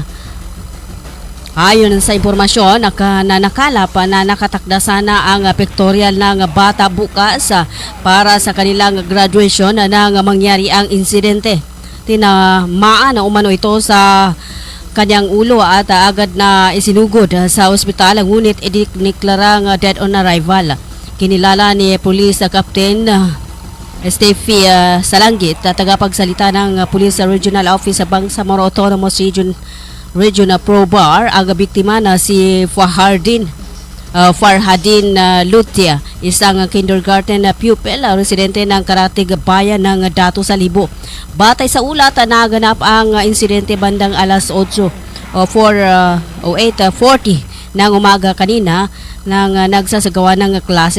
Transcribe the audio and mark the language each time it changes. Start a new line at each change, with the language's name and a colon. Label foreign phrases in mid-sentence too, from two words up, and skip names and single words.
Filipino: Ayon sa impormasyon, nakalap na nakatakda sana ang pictorial ng bata bukas para sa kanilang graduation nang mangyari ang insidente. Tinamaan na umano ito sa kanyang ulo at agad na isinugod sa ospital, ngunit idineklarang
English: dead on arrival.
Filipino: Kinilala ni Police Captain Steffi Salangit, tagapagsalita ng Police Regional Office sa Bangsamoro Autonomous Region Pro-Bar, ang biktima na si Farhadin Lutia, isang kindergarten na pupil, residente ng Karatig Bayan ng Dato Salibo. Batay sa ulat, naganap ang insidente bandang alas 8:40 ng umaga kanina nang nagsasagawa ng klase.